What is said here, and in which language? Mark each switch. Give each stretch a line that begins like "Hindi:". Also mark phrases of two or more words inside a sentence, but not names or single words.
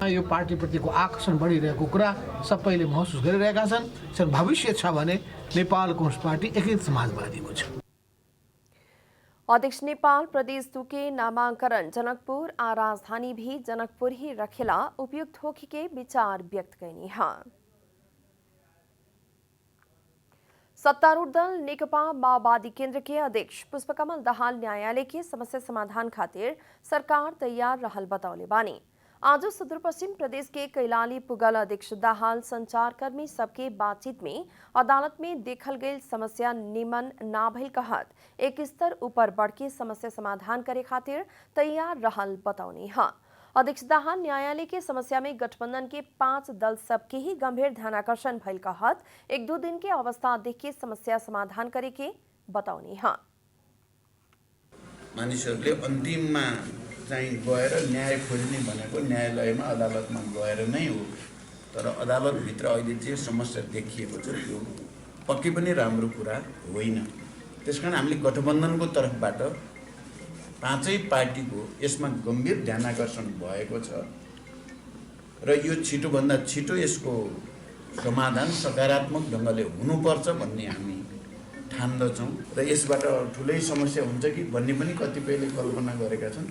Nepali: यो पार्टीप्रतिको आकर्षण बढिरहेको कुरा सबैले महसुस गरिरहेका छन्। भविष्य छ भने नेपाल कम्युनिस्ट पार्टी एकीकृत समाजवादीको छ।
Bhojpuri: अध्यक्ष नेपाल प्रदेश के नामांकन जनकपुर आ राजधानी भी जनकपुर ही रखेला उपयुक्त होखी के विचार व्यक्त करनी है। सत्तारूढ़ दल नेकपा माओवादी केंद्र के अध्यक्ष पुष्पकमल दाहाल न्यायालय के समस्या समाधान खातिर सरकार तैयार रहल बतौले बानी। आज सुदूरपश्चिम प्रदेश के कैलाली पुगल अध्यक्ष दाहाल संचारकर्मी सबके बातचीत में अदालत में देखल गई समस्या निमन ना भइल कहत एक स्तर ऊपर बढ़ के समस्या समाधान करे खातिर तैयार रहल बतौनी है। अध्यक्ष दाहाल न्यायालय के समस्या में गठबंधन के 5 दल सबके ही गंभीर ध्यानाकर्षण भइल कहत 1-2 दिन के अवस्था देख के समस्या समाधान करे के बताउनी है।
Nepali: मानिसहरूले अन्तिममा चाहिँ गएर न्याय खोज्ने भनेको न्यायालयमा अदालतमा गएर नै हो। तर अदालतभित्र अहिले जे समस्या देखिएको छ त्यो पक्कै पनि राम्रो कुरा होइन। त्यसकारण हामीले गठबन्धनको तर्फबाट 5 पार्टीको यसमा गम्भीर ध्यानाकर्षण भएको छ र यो छिटोभन्दा छिटो यसको समाधान सकारात्मक ढङ्गले हुनुपर्छ भन्ने हामी ठान्दछौँ र यसबाट ठुलै समस्या हुन्छ कि भन्ने पनि कतिपयले कल्पना गरेका छन्।